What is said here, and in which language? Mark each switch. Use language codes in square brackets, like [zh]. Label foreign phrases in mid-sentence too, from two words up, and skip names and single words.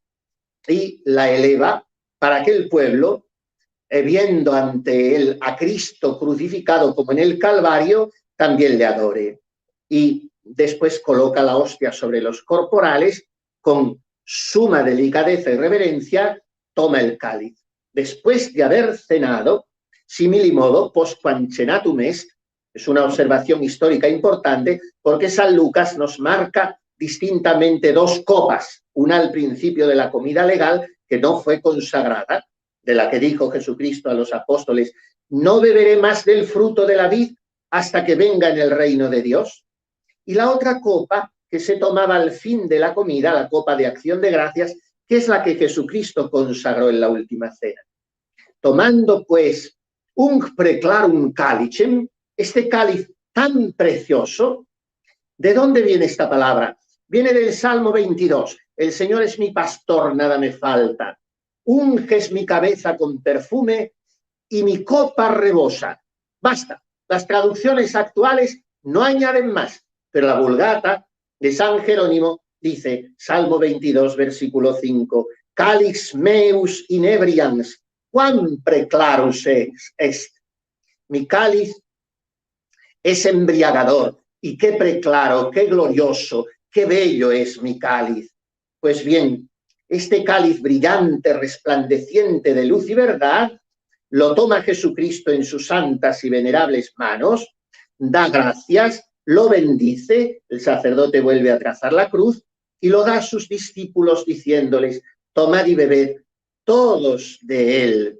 [es] Y la eleva para que el pueblo, viendo ante él a Cristo crucificado como en el Calvario, también le adore. Y después coloca la hostia sobre los corporales, con suma delicadeza y reverencia, toma el cáliz. Después de haber cenado, [la] similimodo postquam cenatum est, [es] es una observación histórica importante porque San Lucas nos marca distintamente dos copas, una al principio de la comida legal que no fue consagrada, de la que dijo Jesucristo a los apóstoles: no beberé más del fruto de la vid hasta que venga en el reino de Dios. Y la otra copa que se tomaba al fin de la comida, la copa de acción de gracias, que es la que Jesucristo consagró en la última cena. Tomando pues un [la] preclarum calicem, [es] este cáliz tan precioso, ¿de dónde viene esta palabra? Viene del Salmo 22. El Señor es mi pastor, nada me falta. Unges mi cabeza con perfume y mi copa rebosa. Basta. Las traducciones actuales no añaden más, pero la Vulgata de San Jerónimo dice, Salmo 22, versículo 5, [la] Calix meus inebrians, quam preclarus est. [es] Mi cáliz es embriagador. Y qué preclaro, qué glorioso, qué bello es mi cáliz. Pues bien, este cáliz brillante, resplandeciente de luz y verdad, lo toma Jesucristo en sus santas y venerables manos, da gracias, lo bendice, el sacerdote vuelve a trazar la cruz y lo da a sus discípulos diciéndoles, tomad y bebed todos de él.